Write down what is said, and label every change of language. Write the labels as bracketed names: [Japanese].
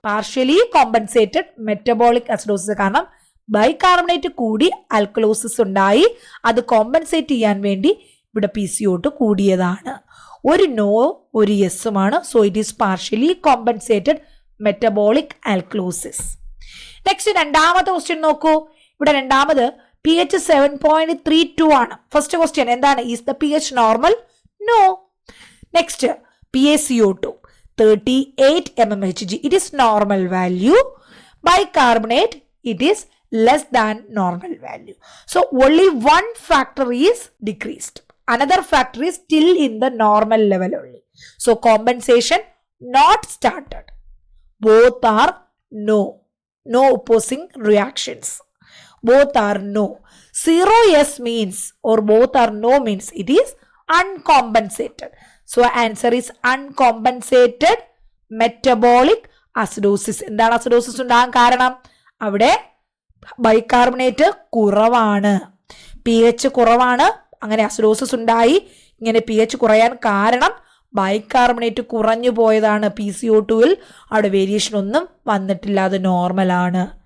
[Malayalam] Partially compensated metabolic acidosis. കാരണം bicarbonate കൂടി alkalosis ഉണ്ടായി, അത് കോമ്പൻസേറ്റ് ചെയ്യാൻ വേണ്ടി ഇവിടെ PCO2 കൂടിയതാണ്. ഒരു നോ ഒരു യെസ്സുമാണ്. [English] So it is partially compensated metabolic alkalosis. [Malayalam] Next രണ്ടാമത്തെ ക്വസ്റ്റ്യൻ നോക്കൂ. ഇവിടെ രണ്ടാമത് pH 7.32 ആണ്. [English] First question എന്താണ്? Is the pH normal? No. Next PaCO2 38 mmHg. It is normal value. Bicarbonate it is less than normal value. So only one factor is decreased. Another factor is still in the normal level only. So compensation not started. Both are no. No opposing reactions. Both are no. 0 yes means or both are no means it is uncompensated. So answer is uncompensated metabolic acidosis. [Malayalam] എന്താണ് acidosis ഉണ്ടാകാൻ കാരണം? അവിടെ bicarbonate കുറവാണ്, pH കുറവാണ്, അങ്ങനെ acidosis ഉണ്ടായി. ഇങ്ങനെ pH കുറയാൻ കാരണം ബൈകാർബണേറ്റ് കുറഞ്ഞു പോയതാണ്. PCO2-ൽ അവിടെ വേരിയേഷൻ ഒന്നും വന്നിട്ടില്ല, അത് നോർമലാണ്.